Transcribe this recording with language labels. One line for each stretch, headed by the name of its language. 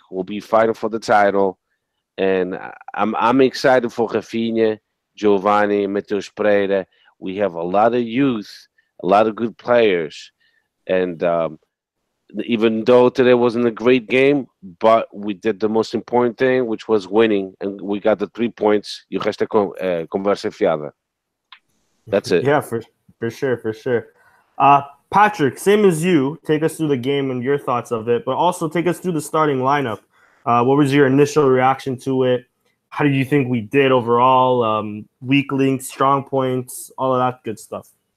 English: We'll be fighting for the title. And I'm excited for Rafinha, Giovanni, Mateus Pereira. We have a lot of youth, a lot of good players. And even though today wasn't a great game, but we did the most important thing, which was winning, and we got the 3 points.
Portuguese: E o resto é conversa fiada.
English: That's it. Yeah, for sure, for sure. Patrick, same as you, take us through the game and your thoughts of it, but also take us through the starting lineup. What was your initial reaction to it? How did you think we did overall? Weak links, strong points, all of that good stuff.